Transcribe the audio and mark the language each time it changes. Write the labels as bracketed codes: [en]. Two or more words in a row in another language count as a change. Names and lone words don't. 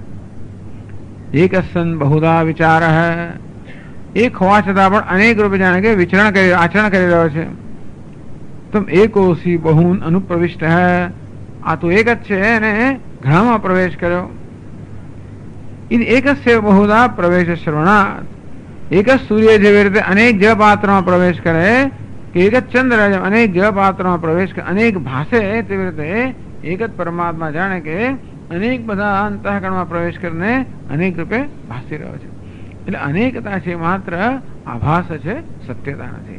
[sa] एक सन बहुधा विचार, [gu] એક હોવા છતાં પણ અનેક રૂપે જાણે કે આચરણ કરી રહ્યો છે. [sa] तम एकोसी बहून अनुप्रविष्ट है, [gu] આ તો એક જ છે એને ઘણામાં પ્રવેશ કર્યો. [sa] इन एकस्य बहुधा प्रवेश श्रवणात्, [gu] एक सूर्य જેવી રીતે અનેક જળપાત્રમાં પ્રવેશ કરે કે એક જ ચંદ્ર અનેક જળપાત્રમાં પ્રવેશ કરે, અનેક ભાષે, તેવી રીતે એક જ પરમાત્મા જાણે કે અનેક બધા અંતઃકરણમાં પ્રવેશ કરીને અનેક રૂપે ભાસી રહ્યો છે. એટલે અનેકતા છે માત્ર આભાસ છે, સત્યતા નથી.